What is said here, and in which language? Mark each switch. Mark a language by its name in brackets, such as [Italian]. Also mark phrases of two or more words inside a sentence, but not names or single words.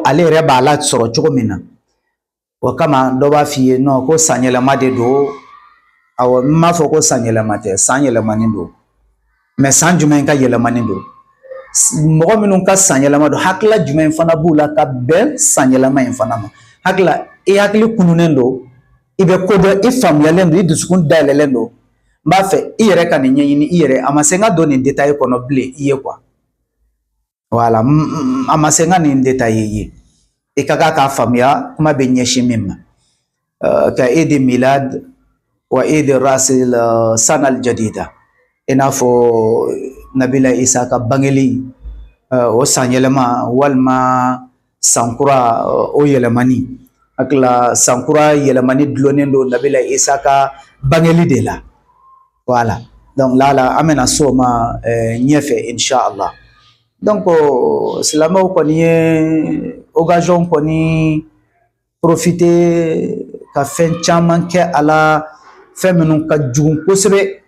[Bambara] ale yɛrɛ b'a la sɔrɔ cogo min na o kama dɔ b'a f'i ye non ko san yɛlɛma de don awɔ n m'a fɔ ko san yɛlɛma tɛ san yɛlɛmanin don mais san jumɛn ka yɛlɛmanin don mɔgɔ minnu ka san yɛlɛma don hakilila jumɛn fana b'u la ka bɛn san yɛlɛma in fana ma hakilila i hakili kununen don i bɛ ko dɔn i faamuyalen don i dusukun dayɛlɛlen don n b'a fɛ i yɛrɛ ka nin ɲɛɲini i yɛrɛ a ma se n ka don nin détail kɔnɔ bilen i ye quoi voilà a ma se n ka nin détail ye i ka kan k'a faamuya kuma bɛ ɲɛsin min ma ka [Arabic] عيد ميلاد وعيد رأس السنة الجديدة i n'a fɔ nabila isa ka bangeli [Bambara] o san yɛlɛma walima sankura o yɛlɛmani hakila sankura yɛlɛmani dulonnen don nabila isa ka bangeli de la [French] voilà donc [Bambara] lala an bɛna so ma ɲɛfɛ inshallah donc silamɛw kɔni ye occasion kɔni profiter ka fɛn caman kɛ a la fɛn minnu ka jugu kosɛbɛ